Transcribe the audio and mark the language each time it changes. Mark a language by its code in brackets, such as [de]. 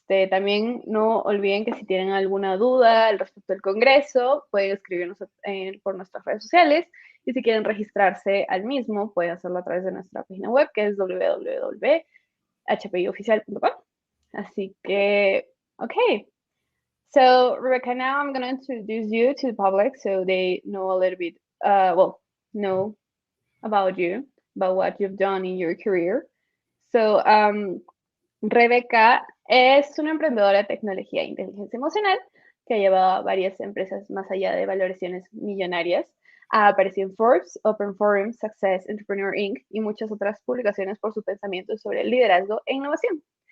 [es] También no olviden que si tienen alguna duda al respecto del Congreso, pueden escribirnos por nuestras redes sociales, y si quieren registrarse al mismo, pueden hacerlo a través de nuestra página web, que es www.hpioficial.com. Así que, okay. [en] So, Rebecca, now I'm going to introduce you to the public so they know a little bit, know about you, about what you've done in your career. [es] So, Rebeca es una emprendedora de tecnología e inteligencia emocional que ha llevado a varias empresas más allá de valoraciones millonarias. Ha aparecido en Forbes, Open Forum, Success, Entrepreneur Inc. y muchas otras publicaciones por su pensamiento sobre el liderazgo e innovación.